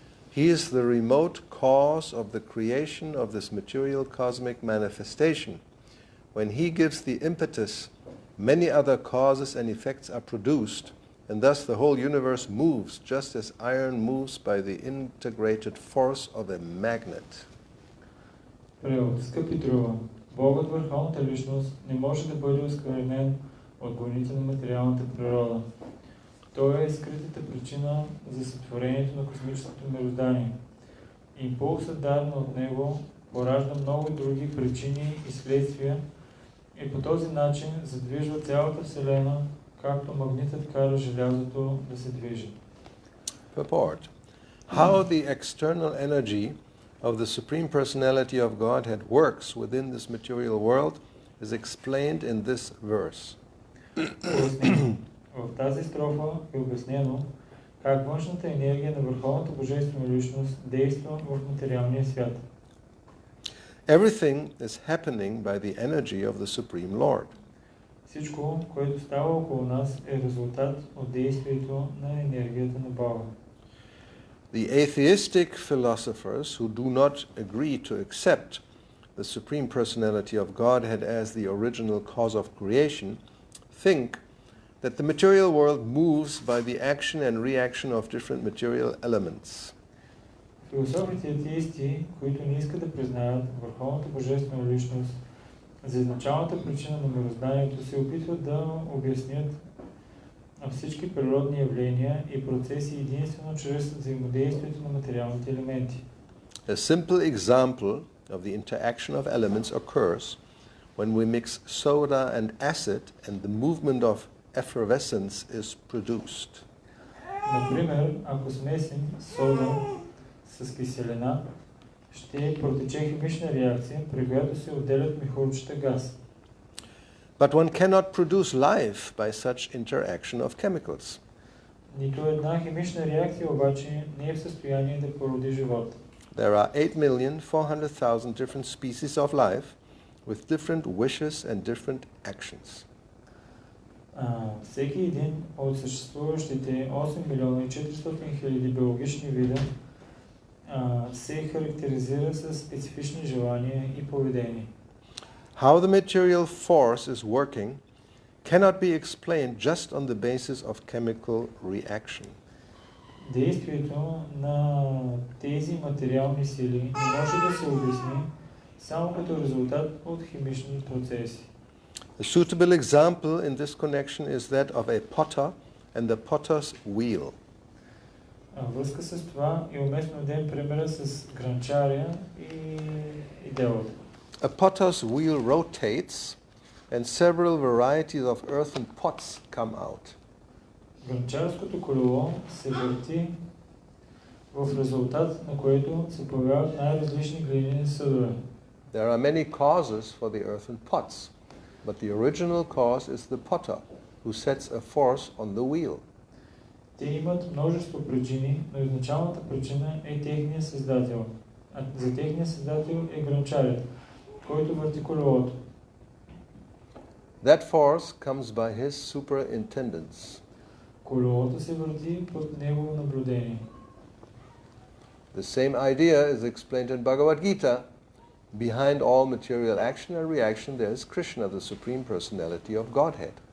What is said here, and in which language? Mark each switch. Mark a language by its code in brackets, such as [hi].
[en] He is the remote cause of the creation of this material cosmic manifestation. When he gives the impetus, many other causes and effects are produced, and thus the whole universe moves just as iron moves by the integrated force of a magnet. [bg] Скъпи Друва, Богът върховната личност не може да бъде осквернен от гоните на материалната природа. Той е скритата причина за сътворението на космическото мироздание. Импулсът, даден от него, поражда много други причини и следствия и по този начин задвижва цялата Вселена, както магнитът кара желязото да се движи. [en] Purport. How the external energy of the Supreme Personality of Godhead works within this material world is explained in this verse. [bg] В тази строфа е обяснено как външната енергия на Върховната Божествена личност действа в материалния свят. [en] Everything is happening by the energy of the Supreme Lord. [bg] Всичко, което става около нас, е резултат от действието на енергията на Бога. [en] The atheistic philosophers who do not agree to accept the Supreme Personality of Godhead as the original cause of creation think that the material world moves by the action and reaction of different material elements. [bg] Философите атеисти, които не искат да признаят върховната божествена личност за изначалната причина на мирозданието, се опитват да обяснят всички природни явления и процеси единствено чрез взаимодействието на материалните елементи. [en] A simple example of the interaction of elements occurs when we mix soda and acid and the movement of effervescence is produced. [bg] Например, ако смесим сода с киселина, ще протече химична реакция, при която се отделят мехурчета газ. [en] But one cannot produce life by such interaction of chemicals. [bg] Нито една химична реакция обаче не е в състояние да породи живот. [en] There are 8,400,000 different species of life with different wishes and different actions. [bg] Всеки един от съществуващите 8 милиона и 400 хиляди биологични вида се характеризира с специфични желания и поведение. [en] How the material force is working cannot be explained just on the basis of chemical reaction. [bg] Действието на тези материални сили не може да се обясни само като резултат от химични процеси. [en] A suitable example in this connection is that of a potter and the potter's wheel. [bg] Връзка с това и уместно да дадем примера с грънчаря и делото. [en] A potter's wheel rotates and several varieties of earthen pots come out. [bg] Грънчарското колело се върти, в резултат на което се появяват най-различни глинени съдове. [en] There are many causes for the earthen pots, but the original cause is the potter who sets a force on the wheel. [bg] Те имат множество причини, но изначалната причина е техният създател. А за техния създател е грънчарят, който върти колелото. [en] That force comes by his superintendence. [bg] Колелото се върти под негово наблюдение. [en] The same idea is explained in Bhagavad Gita. Behind all material action and reaction there is Krishna, the Supreme Personality of Godhead.